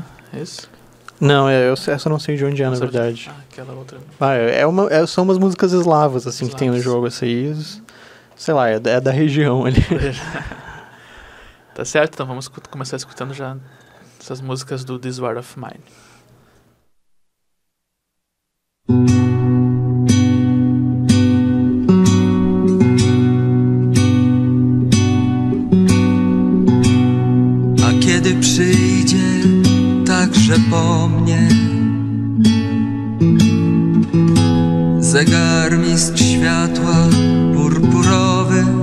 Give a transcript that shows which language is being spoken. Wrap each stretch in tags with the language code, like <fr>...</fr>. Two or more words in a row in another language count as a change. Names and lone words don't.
<pt>É isso? Não, essa eu não sei de onde é, na verdade. Aquela outra. São umas músicas eslavas, assim, que tem no jogo. Assim, sei lá, é da região ali. Tá certo, então vamos começar escutando já essas músicas do This War of Mine.</pt> <pl>Kiedy przyjdzie także po mnie zegarmistrz światła purpurowy,</pl>